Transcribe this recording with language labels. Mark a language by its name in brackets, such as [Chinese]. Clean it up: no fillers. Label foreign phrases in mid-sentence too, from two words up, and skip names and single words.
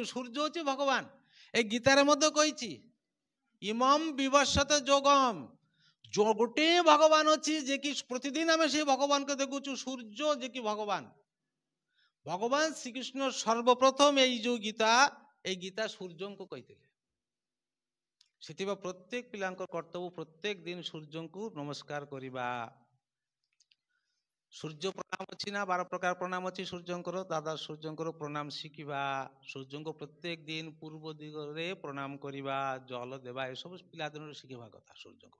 [Odia] ସୂର୍ଯ୍ୟ ହଉଛି ଭଗବାନ। ଏ ଗୀତାରେ ମଧ୍ୟ କହିଛି, [Sanskrit] ଇମମ୍ ବିବସ୍ୱତେ ଯୋଗମ୍, [Odia] ଗୋଟିଏ ଭଗବାନ ଅଛି ଯେ କି ପ୍ରତିଦିନ ଆମେ ସେଇ ଭଗବାନଙ୍କୁ ଦେଖୁଛୁ, ସୂର୍ଯ୍ୟ ଯେ କି ଭଗବାନ। ଭଗବାନ ଶ୍ରୀକୃଷ୍ଣ ସର୍ବପ୍ରଥମ ଏଇ ଯୋଉ ଗୀତା ଏଇ ଗୀତା সূର୍ଯ୍যଙ୍କୁ କହିଥିଲେ। ସେଥିପାଇଁ ପ୍ରତ୍ୟେକ ପିଲାଙ୍କ କର୍ତ୍ତବ୍ୟ ପ୍ରତ୍ୟେକ ଦିନ ସୂର୍ଯ୍ୟଙ୍କୁ ନମସ୍କାର କରିବା। ସୂର୍ଯ୍ୟ ପ୍ରଣାମ ଅଛି ନା 12 ପ୍ରକାର ପ୍ରଣାମ ଅଛି ସୂର୍ଯ୍ୟଙ୍କର, ଦାଦା ସୂର୍ଯ୍ୟଙ୍କର ପ୍ରଣାମ ଶିଖିବା, ସୂର୍ଯ୍ୟଙ୍କୁ ପ୍ରତ୍ୟେକ ଦିନ ପୂର୍ବ ଦିଗରେ ପ୍ରଣାମ କରିବା, ଜଳ ଦେବା, ଏସବୁ ପିଲାଦିନରୁ ଶିଖିବା କଥା ସୂର୍ଯ୍ୟଙ୍କୁ।